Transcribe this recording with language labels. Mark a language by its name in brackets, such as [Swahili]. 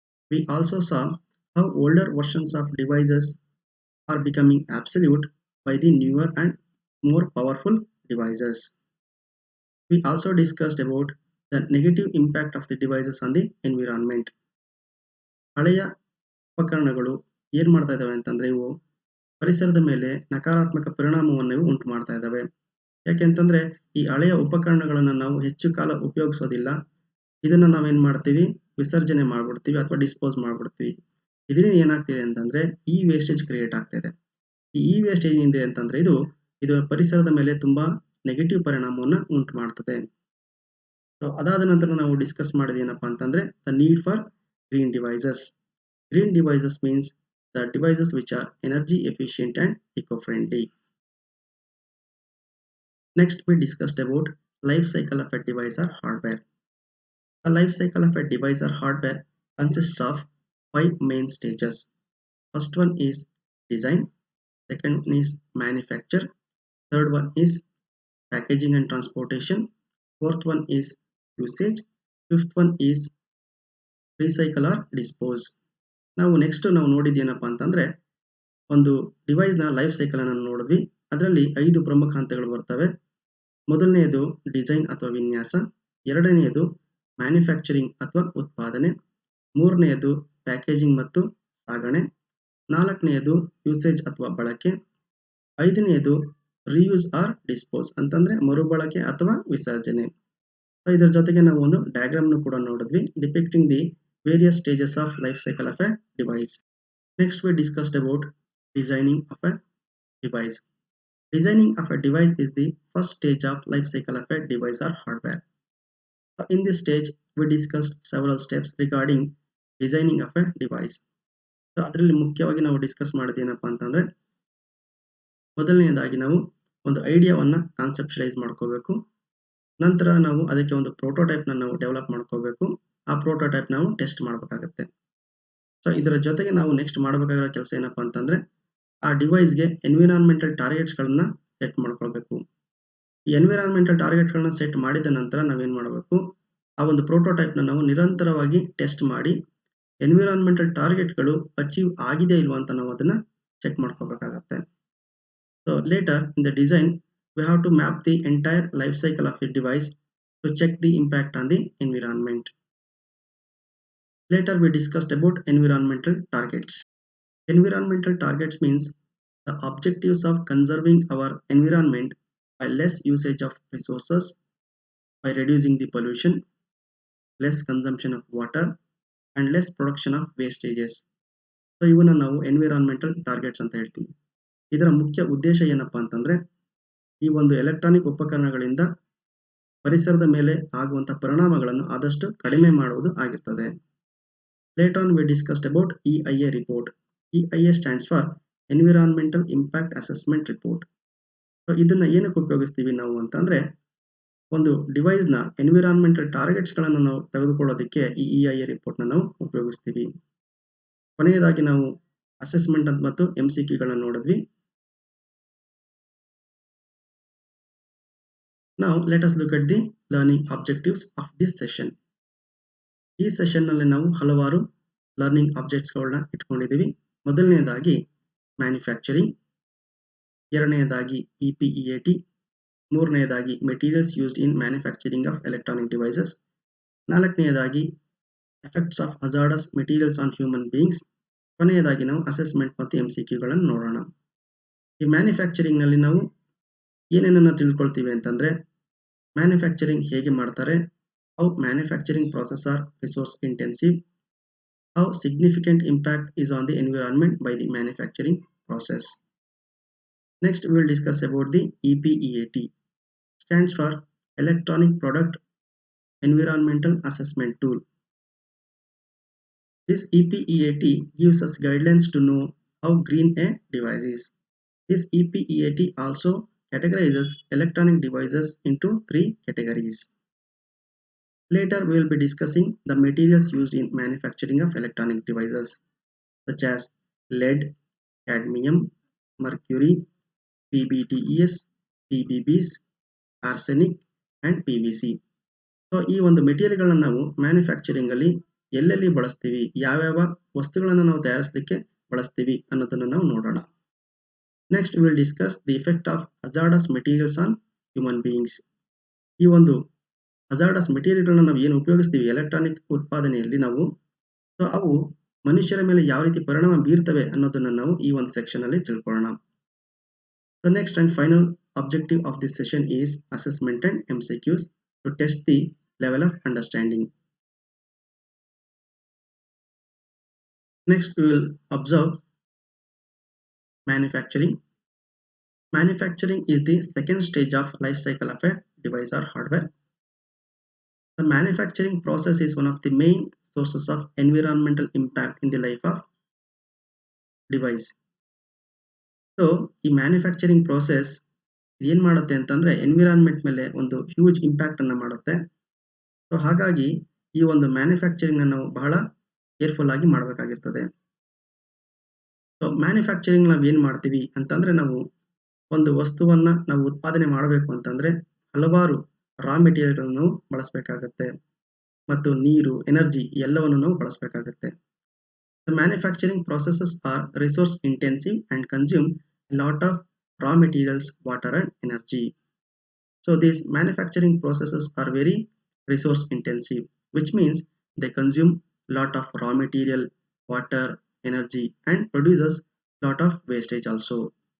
[English] We also saw how older versions of devices are becoming obsolete by the newer and more powerful devices. We also discussed about the negative impact of the devices on the environment. [Kannada] ಹಳೆಯ ಉಪಕರಣಗಳು ಏನು ಮಾಡ್ತಾ ಇದ್ದಾವೆ ಅಂತಂದ್ರೆ ಇವು ಪರಿಸರದ ಮೇಲೆ ನಕಾರಾತ್ಮಕ ಪರಿಣಾಮವನ್ನು ಇವು ಉಂಟು ಮಾಡ್ತಾ ಇದ್ದಾವೆ. ಯಾಕೆಂತಂದ್ರೆ ಈ ಹಳೆಯ ಉಪಕರಣಗಳನ್ನು ನಾವು ಹೆಚ್ಚು ಕಾಲ ಉಪಯೋಗಿಸೋದಿಲ್ಲ. ಇದನ್ನ ನಾವೇನ್ ಮಾಡ್ತೀವಿ, ವಿಸರ್ಜನೆ ಮಾಡ್ಬಿಡ್ತೀವಿ ಅಥವಾ ಡಿಸ್ಪೋಸ್ ಮಾಡ್ಬಿಡ್ತೀವಿ. ಇದರಿಂದ ಏನಾಗ್ತಿದೆ ಅಂತಂದ್ರೆ ಈ ವೇಸ್ಟೇಜ್ ಕ್ರಿಯೇಟ್ ಆಗ್ತಾ ಇದೆ. ಈ ವೇಸ್ಟೇಜ್ ಏನಿದೆ ಅಂತಂದ್ರೆ ಇದು ಪರಿಸರದ ಮೇಲೆ ತುಂಬಾ ನೆಗೆಟಿವ್ ಪರಿಣಾಮವನ್ನು ಉಂಟು ಮಾಡ್ತದೆ. ಸೊ ಅದಾದ ನಂತರ ನಾವು ಡಿಸ್ಕಸ್ ಮಾಡೋದು ಏನಪ್ಪಾ ಅಂತಂದ್ರೆ [English] The need for green devices. Green devices means the devices which are energy efficient and eco-friendly. Next, we discussed about life cycle of a device or hardware. The life cycle of a device or hardware consists of 5 main stages. First one is design, second one is manufacture, third one is packaging and transportation, fourth one is usage, fifth one is recycle or dispose. [Kannada] ನಾವು next ನಾವು ನೋಡಿದ್ದೇನಪ್ಪ ಅಂತಂದ್ರೆ ಒಂದು ಡಿವೈಸ್ನ life cycle ಅನ್ನು ನೋಡಿದ್ವಿ. ಅದರಲ್ಲಿ 5 ಪ್ರಮುಖ ಹಂತಗಳು ಬರ್ತವೆ. ಮೊದಲನೆಯದು ಡಿಸೈನ್ ಅಥವಾ ವಿನ್ಯಾಸ, ಎರಡನೆಯದು ಮ್ಯಾನುಫ್ಯಾಕ್ಚರಿಂಗ್ ಅಥವಾ ಉತ್ಪಾದನೆ, ಮೂರನೆಯದು ಪ್ಯಾಕೇಜಿಂಗ್ ಮತ್ತು ಸಾಗಣೆ, ನಾಲ್ಕನೆಯದು ಯೂಸೇಜ್ ಅಥವಾ ಬಳಕೆ, ಐದನೆಯದು ರಿಯೂಸ್ ಆರ್ ಡಿಸ್ಪೋಸ್ ಅಂತಂದ್ರೆ ಮರುಬಳಕೆ ಅಥವಾ ವಿಸರ್ಜನೆ. ಇದರ ಜೊತೆಗೆ ನಾವು ಒಂದು ಡಯಾಗ್ರಾಮ್ ಕೂಡ ನೋಡಿದ್ವಿ [English] Depicting the various stages of life cycle of a device. Next, we discussed about designing of a device. Designing of a device is the first stage of life cycle of a device or hardware. In this stage, we discussed several steps regarding designing of a device. [Kannada] So ಅದರಲ್ಲಿ ಮುಖ್ಯವಾಗಿ ನಾವು discuss ಮಾಡೋದು ಏನಪ್ಪಾ ಅಂತಂದ್ರೆ ಮೊದಲನೆಯದಾಗಿ ನಾವು ಒಂದು ಐಡಿಯಾವನ್ನ conceptualise ಮಾಡ್ಕೋಬೇಕು. ನಂತರ ನಾವು ಅದಕ್ಕೆ ಒಂದು ಪ್ರೋಟೋಟೈಪ್ ನಾವು ಡೆವಲಪ್ ಮಾಡ್ಕೋಬೇಕು. ಆ ಪ್ರೋಟೋಟೈಪ್ ನಾವು ಟೆಸ್ಟ್ ಮಾಡಬೇಕಾಗುತ್ತೆ. ಸೊ ಇದರ ಜೊತೆಗೆ ನಾವು ನೆಕ್ಸ್ಟ್ ಮಾಡಬೇಕಾಗಿರೋ ಕೆಲಸ ಏನಪ್ಪಾ ಅಂತಂದ್ರೆ ಆ ಡಿವೈಸ್ಗೆ ಎನ್ವಿರಾನ್ಮೆಂಟಲ್ ಟಾರ್ಗೆಟ್ಸ್ಗಳನ್ನ ಸೆಟ್ ಮಾಡ್ಕೊಳ್ಬೇಕು. ಈ ಎನ್ವಿರಾನ್ಮೆಂಟಲ್ ಟಾರ್ಗೆಟ್ಗಳನ್ನ ಸೆಟ್ ಮಾಡಿದ ನಂತರ ನಾವೇನ್ ಮಾಡಬೇಕು, ಆ ಒಂದು ಪ್ರೋಟೋಟೈಪ್ನ ನಾವು ನಿರಂತರವಾಗಿ ಟೆಸ್ಟ್ ಮಾಡಿ ಎನ್ವಿರಾನ್ಮೆಂಟಲ್ ಟಾರ್ಗೆಟ್ಗಳು ಅಚೀವ್ ಆಗಿದೆ ಇಲ್ವಾ ಅಂತ ನಾವು ಅದನ್ನ ಚೆಕ್ ಮಾಡ್ಕೋಬೇಕಾಗತ್ತೆ. [English] So later in the design we have to map the entire life cycle of a device to check the impact on the environment. Later we discussed about environmental targets. Environmental targets means the objectives of conserving our environment by less usage of resources, by reducing the pollution, less consumption of water and less production of wastages. [Kannada] So ಇವನ್ನ ನಾವು environmental targets ಅಂತ ಹೇಳ್ತೀವಿ. ಇದರ ಮುಖ್ಯ ಉದ್ದೇಶ ಏನಪ್ಪಾ ಅಂತಂದ್ರೆ ಈ ಒಂದು ಎಲೆಕ್ಟ್ರಾನಿಕ್ ಉಪಕರಣಗಳಿಂದ ಪರಿಸರದ ಮೇಲೆ ಆಗುವಂತಹ ಪರಿಣಾಮಗಳನ್ನು ಆದಷ್ಟು ಕಡಿಮೆ ಮಾಡುವುದು ಆಗಿರ್ತದೆ. [English] Later on we discussed about EIA report. EIA stands for Environmental Impact Assessment Report. [Kannada] So ಇದನ್ನ ಏನಕ್ಕೆ ಉಪಯೋಗಿಸ್ತೀವಿ ನಾವು ಅಂತಂದ್ರೆ ಒಂದು ಡಿವೈಸ್ನ ಎನ್ವಿರಾನ್ಮೆಂಟಲ್ ಟಾರ್ಗೆಟ್ಸ್ಗಳನ್ನು ನಾವು ತೆಗೆದುಕೊಳ್ಳೋದಕ್ಕೆ ಈ EIA ರಿಪೋರ್ಟ್ನ ನಾವು ಉಪಯೋಗಿಸ್ತೀವಿ. ಕೊನೆಯದಾಗಿ ನಾವು ಅಸೆಸ್ಮೆಂಟ್ ಮತ್ತು MCQಗಳನ್ನು ನೋಡಿದ್ವಿ. [English] Now let us look at the learning objectives of this session. [Kannada] ಈ ಸೆಷನ್ನಲ್ಲಿ ನಾವು ಹಲವಾರು ಲರ್ನಿಂಗ್ ಆಬ್ಜೆಕ್ಟ್ಸ್ಗಳನ್ನ ಇಟ್ಕೊಂಡಿದ್ದೀವಿ. ಮೊದಲನೆಯದಾಗಿ ಮ್ಯಾನುಫ್ಯಾಕ್ಚರಿಂಗ್, ಎರಡನೆಯದಾಗಿ EPEAT, ಮೂರನೆಯದಾಗಿ [English] materials used in manufacturing of electronic devices, [Kannada] ನಾಲ್ಕನೆಯದಾಗಿ [English] effects of hazardous materials on human beings, [Kannada] ಕೊನೆಯದಾಗಿ ನಾವು ಅಸೆಸ್ಮೆಂಟ್ ಮತ್ತು MCQಗಳನ್ನು ನೋಡೋಣ. ಈ ಮ್ಯಾನುಫ್ಯಾಕ್ಚರಿಂಗ್ನಲ್ಲಿ ನಾವು ಏನೇನನ್ನು ತಿಳ್ಕೊಳ್ತೀವಿ ಅಂತಂದರೆ, ಮ್ಯಾನುಫ್ಯಾಕ್ಚರಿಂಗ್ ಹೇಗೆ ಮಾಡ್ತಾರೆ, [English] how manufacturing processes are resource intensive, how significant impact is on the environment by the manufacturing process. Next we will discuss about the EPEAT, stands for Electronic Product Environmental Assessment Tool. This EPEAT gives us guidelines to know how green a device is. This EPEAT also categorizes electronic devices into 3 categories. Later we will be discussing the materials used in manufacturing of electronic devices such as lead, cadmium, mercury, PBDES, PBBs, arsenic and PVC. [Kannada] So ಈ ಒಂದು ಮೆಟೀರಿಯಲ್ಗಳನ್ನು ನಾವು ಮ್ಯಾನುಫ್ಯಾಕ್ಚರಿಂಗಲ್ಲಿ ಎಲ್ಲೆಲ್ಲಿ ಬಳಸ್ತೀವಿ, ಯಾವ್ಯಾವ ವಸ್ತುಗಳನ್ನು ನಾವು ತಯಾರಿಸಲಿಕ್ಕೆ ಬಳಸ್ತೀವಿ ಅನ್ನೋದನ್ನು ನಾವು ನೋಡೋಣ. [English] Next we will discuss the effect of hazardous materials on human beings. [Kannada] ಈ ಒಂದು ಹಜಾರ್ಡಸ್ ಮೆಟೀರಿಯಲ್ಗಳನ್ನ ನಾವು ಏನು ಉಪಯೋಗಿಸ್ತೀವಿ ಎಲೆಕ್ಟ್ರಾನಿಕ್ ಉತ್ಪಾದನೆಯಲ್ಲಿ ನಾವು, ಸೊ ಅವು ಮನುಷ್ಯರ ಮೇಲೆ ಯಾವ ರೀತಿ ಪರಿಣಾಮ ಬೀರ್ತವೆ ಅನ್ನೋದನ್ನು ನಾವು ಈ ಒಂದು ಸೆಕ್ಷನಲ್ಲಿ ತಿಳ್ಕೊಳ್ಳೋಣ. [English] The next and final objective of this session is assessment and MCQs to test the level of understanding. Next we will observe manufacturing. Manufacturing is the second stage of life cycle of a device or hardware. The manufacturing process is one of the main sources of environmental impact in the life of device. [Kannada] So ಈ manufacturing process ಏನು ಮಾಡುತ್ತೆ ಅಂತಂದರೆ environment ಮೇಲೆ ಒಂದು huge ಇಂಪ್ಯಾಕ್ಟನ್ನು ಮಾಡುತ್ತೆ. So ಹಾಗಾಗಿ ಈ ಒಂದು ಮ್ಯಾನುಫ್ಯಾಕ್ಚರಿಂಗ್ನ ನಾವು ಬಹಳ ಕೇರ್ಫುಲ್ ಆಗಿ ಮಾಡಬೇಕಾಗಿರ್ತದೆ. ಸೊ ಮ್ಯಾನುಫ್ಯಾಕ್ಚರಿಂಗ್ ನಾವು ಏನು ಮಾಡ್ತೀವಿ ಅಂತಂದರೆ, ನಾವು ಒಂದು ವಸ್ತುವನ್ನು ನಾವು ಉತ್ಪಾದನೆ ಮಾಡಬೇಕು ಅಂತಂದರೆ ಹಲವಾರು ರಾ ಮೆಟೀರಿಯಲ್ಗಳನ್ನು ಬಳಸಬೇಕಾಗತ್ತೆ ಮತ್ತು ನೀರು, ಎನರ್ಜಿ ಎಲ್ಲವನ್ನು ನಾವು ಬಳಸಬೇಕಾಗತ್ತೆ. [English] The manufacturing processes are resource intensive and consume a lot of raw materials, water and energy. So these manufacturing processes are very resource intensive, which means they consume lot of raw material, water, energy and produces lot of wastage also.